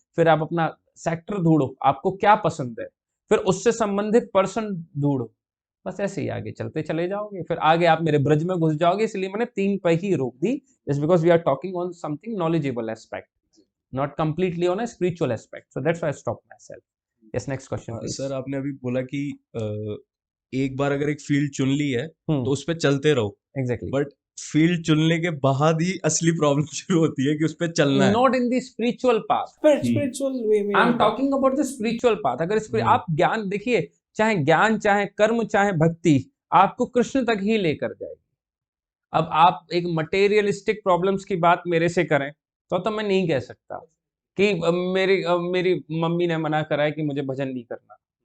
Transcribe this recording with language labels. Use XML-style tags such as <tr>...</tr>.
<hi>फिर आप अपना सेक्टर ढूंढो, आपको क्या पसंद है, फिर उससे संबंधित पर्सन ढूंढो, बस ऐसे ही आगे चलते चले जाओगे, फिर आगे आप मेरे ब्रज में घुस जाओगे। इसलिए मैंने 3 पे ही रोक दी,</hi> <en>Just because we are talking on something knowledgeable aspect, not completely on a spiritual aspect. So that's why I stopped myself. Yes, next question, please.</en> <hi>Sir आपने अभी बोला कि एक बार अगर एक फील्ड चुन ली है Hmm. तो उस पर चलते रहो,</hi> <en>Exactly.</en> <hi>बट फील्ड चुनने के बाद ही असली प्रॉब्लम शुरू होती है कि उस पर चलना है।</hi> <en>Not in the spiritual path.</en> <hi>Spiritual way में</hi> <en>I'm talking about the spiritual path.</en> <hi>अगर आप ज्ञान देखिए, चाहे ज्ञान, चाहे कर्म, चाहे भक्ति, आपको कृष्ण तक ही लेकर जाएगी। अब आप एक मटेरियलिस्टिक प्रॉब्लम्स की बात मेरे से करें तो मैं नहीं कह सकता कि मेरी मम्मी ने मना करा है कि मुझे भजन नहीं करना।</hi>